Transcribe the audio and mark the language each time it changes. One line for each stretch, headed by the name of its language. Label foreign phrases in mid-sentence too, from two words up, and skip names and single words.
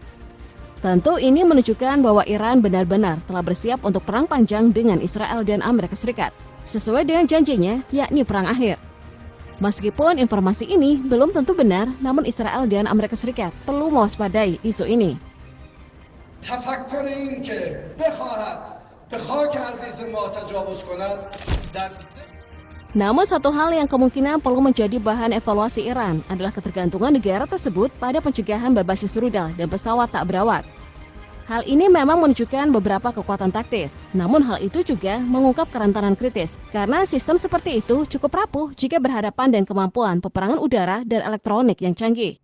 Indonesian: Tentu ini menunjukkan bahwa Iran benar-benar telah bersiap untuk perang panjang dengan Israel dan Amerika Serikat, sesuai dengan janjinya, yakni perang akhir. Meskipun informasi ini belum tentu benar, namun Israel dan Amerika Serikat perlu mewaspadai isu ini.
Persian: تفکر این که بخواهد به خاک عزیز ما تجاوز کند در
Indonesian: Namun satu hal yang kemungkinan perlu menjadi bahan evaluasi Iran adalah ketergantungan negara tersebut pada pencegahan berbasis rudal dan pesawat tak berawak. Hal ini memang menunjukkan beberapa kekuatan taktis, namun hal itu juga mengungkap kerentanan kritis karena sistem seperti itu cukup rapuh jika berhadapan dengan kemampuan peperangan udara dan elektronik yang canggih.